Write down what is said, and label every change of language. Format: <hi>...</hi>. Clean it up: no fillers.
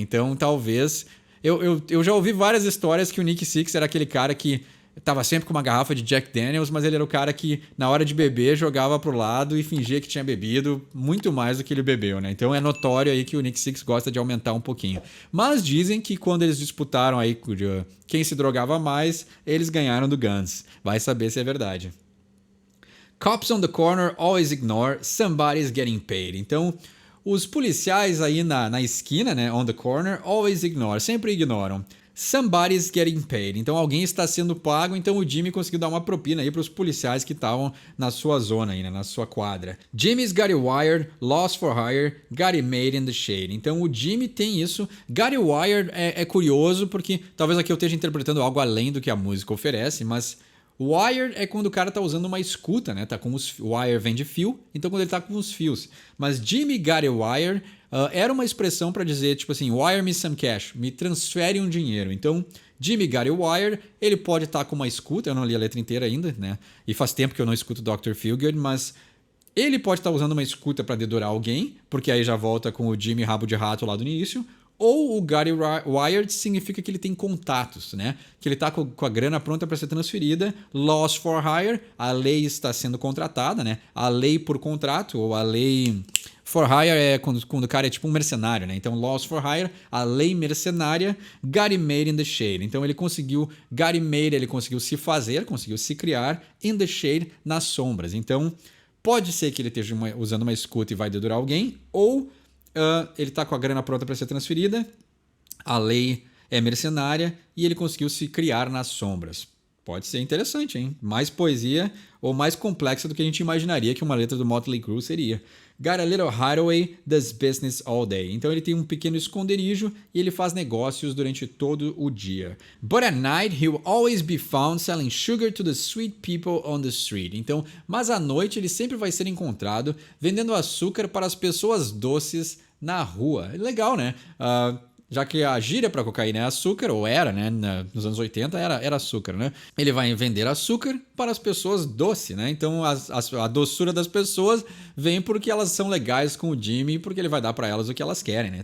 <pt>Então, talvez... Eu já ouvi várias histórias que o Nick Sixx era aquele cara que tava sempre com uma garrafa de Jack Daniels, mas ele era o cara que, na hora de beber, jogava pro lado e fingia que tinha bebido muito mais do que ele bebeu, né? Então é notório aí que o Nick Sixx gosta de aumentar um pouquinho. Mas dizem que quando eles disputaram aí quem se drogava mais, eles ganharam do Guns. Vai saber se é verdade.</pt> <en>Cops on the corner always ignore somebody's getting paid.</en> <pt>Então, os policiais aí na esquina, né, on the corner, always ignore, sempre ignoram.</pt> <en>Somebody's getting paid.</en> <pt>Então alguém está sendo pago, então o Jimmy conseguiu dar uma propina aí para os policiais que estavam na sua zona aí, né, na sua quadra.</pt> <en>Jimmy's got it wired, lost for hire, got it made in the shade.</en> <pt>Então o Jimmy tem isso. Got it wired é curioso porque talvez aqui eu esteja interpretando algo além do que a música oferece, mas wired é quando o cara tá usando uma escuta, né? Tá com wire vem de fio, então quando ele tá com os fios. Mas Jimmy got it wired era uma expressão para dizer, tipo assim, wire me some cash, me transfere um dinheiro. Então, Jimmy got it wired, ele pode estar com uma escuta, eu não li a letra inteira ainda, né? E faz tempo que eu não escuto Dr. Feelgood, mas ele pode estar usando uma escuta para dedurar alguém, porque aí já volta com o Jimmy rabo de rato lá do início. Ou o got it wired significa que ele tem contatos, né? Que ele está com a grana pronta para ser transferida. Lost for hire, a lei está sendo contratada, né? A lei por contrato ou a lei For hire é quando o cara é tipo um mercenário, né? Então, laws for hire, a lei mercenária, got him made in the shade. Então, ele conseguiu, got him made, ele conseguiu se fazer, conseguiu se criar in the shade, nas sombras. Então, pode ser que ele esteja usando uma escuta e vai dedurar alguém, ou ele está com a grana pronta para ser transferida, a lei é mercenária e ele conseguiu se criar nas sombras. Pode ser interessante, hein? Mais poesia ou mais complexa do que a gente imaginaria que uma letra do Motley Crue seria.</pt> <en>Got a little hideaway, does business all day.</en> <pt>Então ele tem um pequeno esconderijo e ele faz negócios durante todo o dia.</pt> <en>But at night he'll always be found selling sugar to the sweet people on the street.</en> <pt>Então, mas à noite ele sempre vai ser encontrado vendendo açúcar para as pessoas doces na rua. Legal, né? Já que a gíria para cocaína é açúcar, ou era, né? Nos anos 80 era açúcar, né? Ele vai vender açúcar para as pessoas doce, né? Então a doçura das pessoas vem porque elas são legais com o Jimmy e porque ele vai dar para elas o que elas querem, né?</pt>